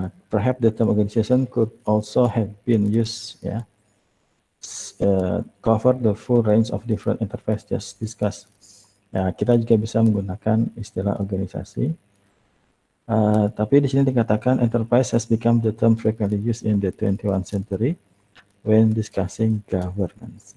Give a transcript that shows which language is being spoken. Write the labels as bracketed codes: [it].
[en] Perhaps the term organization could also have been used, ya, cover the full range of different enterprise just discussed. [id] Ya, kita juga bisa menggunakan istilah organisasi. Tapi di sini dikatakan [en] enterprise has become the term frequently used in the 21st century when discussing governance.